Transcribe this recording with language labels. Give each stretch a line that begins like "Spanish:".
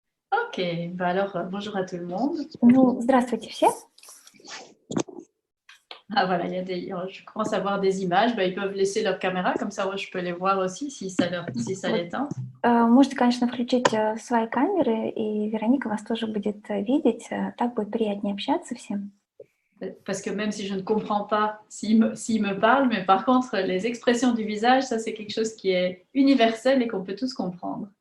French: Ok, bah alors bonjour à tout le monde.
Russian: Ну, здравствуйте все.
French: Ah voilà, je commence à voir des images. Bah, ils peuvent laisser leur caméra, comme ça moi, je peux les voir aussi si ça les tente.
Russian: Можете, конечно, включить свои камеры, и Вероника вас тоже будет видеть. Так будет приятнее общаться всем.
French: Parce que même si je ne comprends pas s'il me parle, mais par contre, les expressions du visage, ça c'est quelque chose qui est universel et qu'on peut tous comprendre.